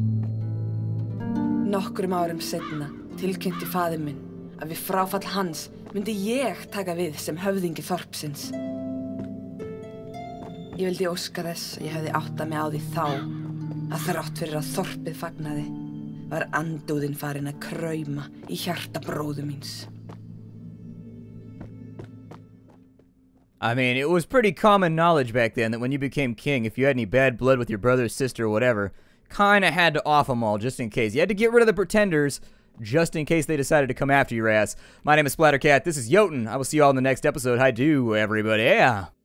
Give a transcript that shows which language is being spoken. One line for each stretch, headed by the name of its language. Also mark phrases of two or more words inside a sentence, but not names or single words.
Icelandic: Nokkrum árum seinna tilkynnti faðir minn að við fráfall hans myndi ég taka við sem höfðingi þorpsins. Ég vildi óska þess að ég hefði áttað mig á því þá að þrátt fyrir að þorpið fagnaði var andúðin farin að krauma í hjarta bróður míns.
English: I mean, it was pretty common knowledge back then that when you became king, if you had any bad blood with your brother, sister, or whatever, kind of had to off them all just in case. You had to get rid of the pretenders just in case they decided to come after your ass. My name is Splattercat. This is Jotun. I will see you all in the next episode. Hi do, everybody. Yeah.